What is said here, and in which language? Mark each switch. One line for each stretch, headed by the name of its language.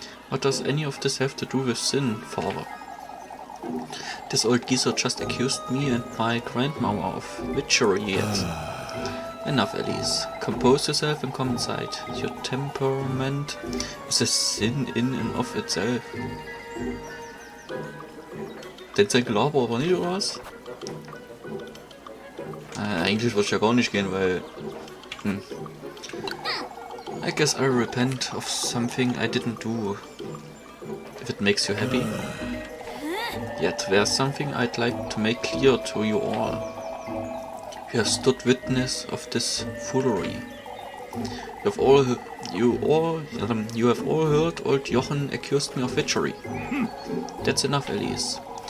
English: What does any of this have to do with sin, father? This old geezer just accused me and my grandmother of witchery yet. Enough, Alice. Compose yourself and come inside. Your temperament is a sin in and of itself.
German: Denn sein Gelaber aber nicht, oder was? Eigentlich würde es ja gar nicht gehen, weil...
English: I guess I repent of something I didn't do. If it makes you happy. Yet there's something I'd like to make clear to you all. You have stood witness of this foolery. You have all heard old Jochen accused me of witchery. That's enough, Alice.